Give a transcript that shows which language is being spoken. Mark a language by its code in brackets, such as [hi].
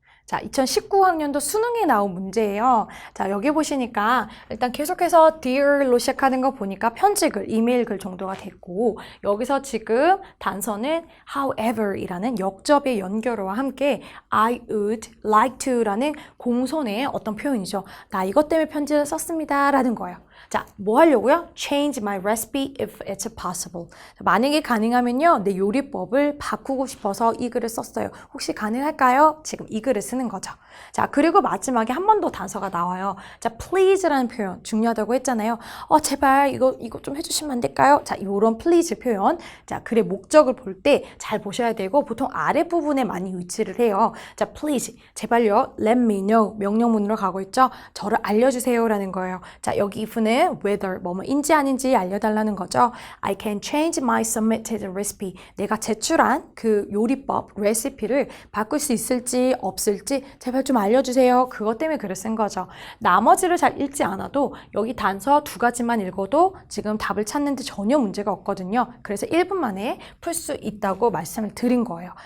[ko] 자, 2019학년도 수능에 나온 문제예요. 자, 여기 보시니까 일단 계속해서 dear로 시작하는 거 보니까 편지글, 이메일 글 정도가 됐고 여기서 지금 단서는 however이라는 역접의 연결어와 함께 [en] I would like to [ko] 라는 공손의 어떤 표현이죠. 나 이것 때문에 편지를 썼습니다 라는 거예요. 자, 뭐 하려고요? [en] Change my recipe if it's possible. [ko] 만약에 가능하면요, 내 요리법을 바꾸고 싶어서 이 글을 썼어요. 혹시 가능할까요? 지금 이 글을 쓰는 거죠. 자, 그리고 마지막에 한 번 더 단서가 나와요. 자, please라는 표현 중요하다고 했잖아요. 제발 이거 좀 해주시면 안 될까요? 자, 이런 please 표현. 자, 글의 목적을 볼 때 잘 보셔야 되고 보통 아랫부분에 많이 위치를 해요. 자, please, 제발요, [en] let me know [ko] 명령문으로 가고 있죠. 저를 알려주세요 라는 거예요. 자, 여기 if는 whether 뭐뭐인지 아닌지 알려달라는 거죠. [en] I can change my submitted recipe. [ko] 내가 제출한 그 요리법, 레시피를 바꿀 수 있을지 없을지 제발 좀 알려주세요. 그것 때문에 글을 쓴 거죠. 나머지를 잘 읽지 않아도 여기 단서 2가지만 읽어도 지금 답을 찾는데 전혀 문제가 없거든요. 그래서 1분 만에 풀 수 있다고 말씀을 드린 거예요.